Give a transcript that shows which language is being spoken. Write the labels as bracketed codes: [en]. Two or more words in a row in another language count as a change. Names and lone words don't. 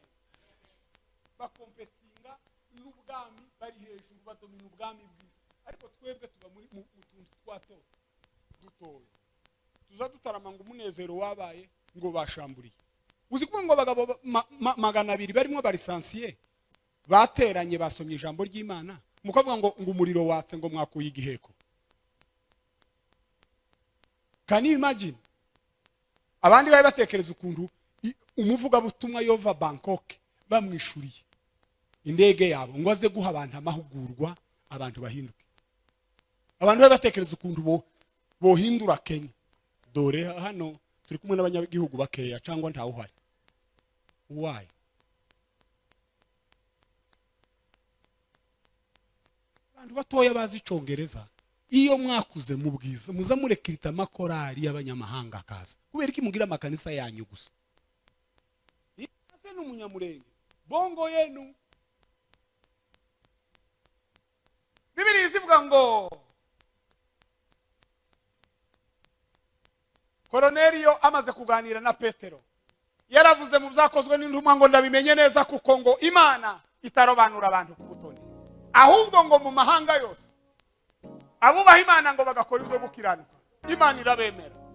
[rw] Bakompetinga n'ubwami, bari hejuru, badomina ubwami bw'isi, ariko twebwe tuba muri mu tuntu twato dutoye. Tuza dutarama ngo umunezero wabaye ngo bashamburiye. Uzi ko ngo abagabo 200 barimo barisansiye bateranye basomye ijambo ry'Imana, mukavuga ngo umuriro watse ngo mwakuye igiheko. [en] Can you imagine? [rw] Abandi bari batekereza ukuntu umuvuga butumwa yova Bangkok bamwishuriye indege yabo ngo aze guha abantu amahugurwa, abantu bahinduke. Abantu bari batekereza ukuntu bohindura Kenya. Dore hano turi kumwe n'abanyagihugu bakeya cyangwa ntawe uhari. [en] Why? [rw] Abantu batoya bazi icongereza, iyo mwakuze mu bwiza muza murekirita amakorari y'abanyamahanga akaza. Kubera iki mugira amakanisa yanyu gusa? Ase n'umunyamurenge bongo yenu. Bibiliya ivuga ngo Korneliyo amaze kuganira na Petero, yaravuze mu byakozwe n'intumwa ngo ndabimenye neza kuko ngo Imana itarobanura abantu ku butoni, ahubwo ngo mu mahanga yose abubaha Imana ngo bagakora ibyo gukiranuka Imana irabemera.